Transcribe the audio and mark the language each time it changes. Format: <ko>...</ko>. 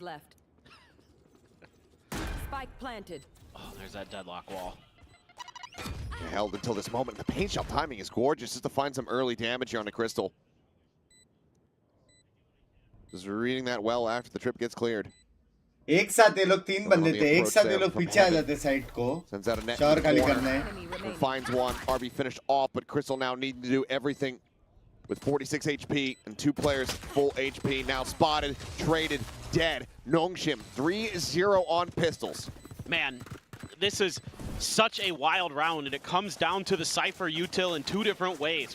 <en>Left. Spike planted. Oh, there's that deadlock wall. Held until this moment. The paint shot timing is gorgeous just to find some early damage here on the Crystal. Just reading that well after the trip gets cleared.</en> <hi>एक साथ ये लोग 3 बंदे थे, एक साथ ये लोग पीछे आ जाते साइड को,</hi> <en>sends out a net</en> <hi>sure खाली करने.</hi> <en>Finds one. RB finished off, but Crystal now needing to do everything with 46 HP and 2 players full HP. Now spotted, traded, dead. Nongshim 3-0 on pistols. Man, this is such a wild round, and it comes down to the Cypher util in 2 different ways.</en>